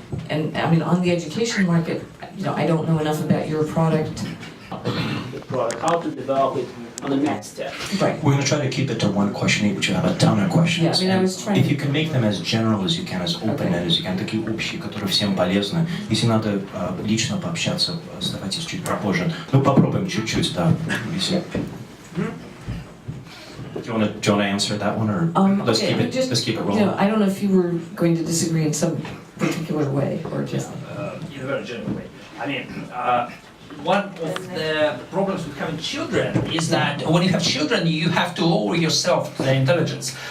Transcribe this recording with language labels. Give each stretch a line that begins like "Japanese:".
English: And I mean, on the education market, I don't know enough about your product. The product, how to develop it, on the next step. Right. We're going to try to keep it to one question each, which have a ton of questions. Yeah, I was trying if you can make them as general as you can, as open-ended as you can,
Russian: такие общие, которые всем полезны. Если надо лично пообщаться, оставайтесь чуть попозже. Ну, попробуем чуть-чуть, да.
English: Do you want to answer that one, or let's keep it rolling? I don't know if you were going to disagree in some particular way, or just... In a very general way. I mean, one of the problems with having children is that when you have children, you have to lower yourself to their intelligence.